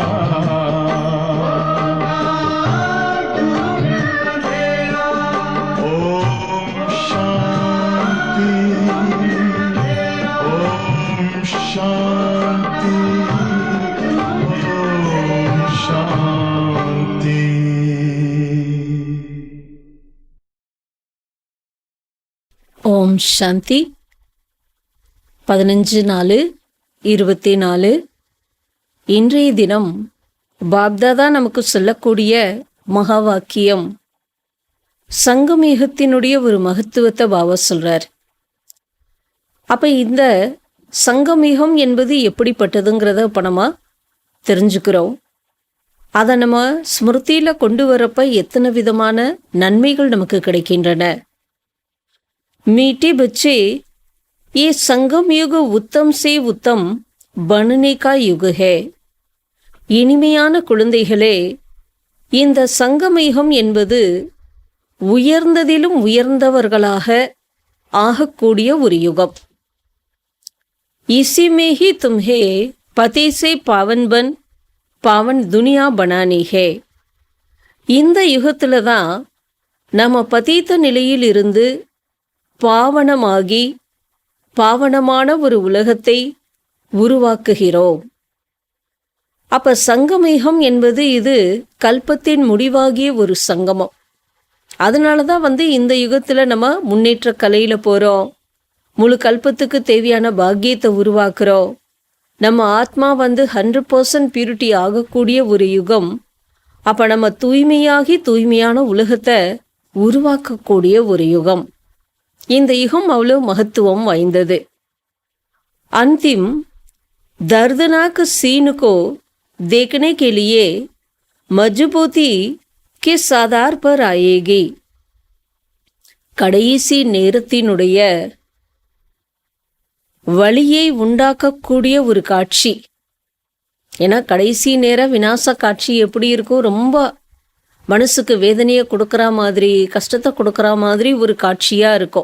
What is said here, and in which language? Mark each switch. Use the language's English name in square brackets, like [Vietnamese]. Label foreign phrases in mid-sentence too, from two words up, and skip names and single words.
[Hindi] ओम शांति, ओम शांति, ओम शांति। [Tamil] ஓம் சாந்தி. 15/4/24. இன்றைய தினம் பாப்தாதா நமக்கு சொல்லக்கூடிய மகா வாக்கியம், சங்கமேகத்தினுடைய ஒரு மகத்துவத்தை பாபா சொல்றார். அப்ப இந்த சங்கமேகம் என்பது எப்படிப்பட்டதுங்கிறத இப்போ நம்ம தெரிஞ்சுக்கிறோம். அதை நம்ம ஸ்மிருதியில் கொண்டு வரப்ப எத்தனை விதமான நன்மைகள் நமக்கு கிடைக்கின்றன. [Hindi] मीठे बच्चे, ये संगम युग उत्तम से उत्तम बनने का युग है. [Tamil] இனிமையான குழந்தைகளே, இந்த சங்கமயுகம் என்பது உயர்ந்ததிலும் உயர்ந்தவர்களாக ஆகக்கூடிய ஒரு யுகம். [Hindi] इसी में ही तुम्हें पति से पावन बन पावन दुनिया बनानी है. [Tamil] இந்த யுகத்துல தான் நம்ம பதீத்த நிலையில் இருந்து பாவனமாகி பாவனமான ஒரு உலகத்தை உருவாக்குகிறோம். அப்ப சங்கமேகம் என்பது இது கல்பத்தின் முடிவாகிய ஒரு சங்கமம். அதனால தான் இந்த யுகத்தில் நம்ம முன்னேற்ற கலையில் போகிறோம். முழு கல்பத்துக்கு தேவையான பாக்கியத்தை உருவாக்குறோம். நம்ம ஆத்மா 100% பியூரிட்டி ஆகக்கூடிய ஒரு யுகம். அப்போ நம்ம தூய்மையாகி தூய்மையான உலகத்தை உருவாக்கக்கூடிய ஒரு யுகம். இந்த யுகம் அவ்வளோ மகத்துவம் வாய்ந்தது. [Hindi] अंतिम दर्दनाक सीन को देखने के लिए मजबूती किस आधार पर आएगी. [Tamil] கடைசி நேரத்தினுடைய வழியை உண்டாக்கக்கூடிய ஒரு காட்சி. ஏன்னா கடைசி நேர விநாச காட்சி எப்படி இருக்கும், ரொம்ப மனசுக்கு வேதனையை கொடுக்குற மாதிரி, கஷ்டத்தை கொடுக்குற மாதிரி ஒரு காட்சியாக இருக்கும்.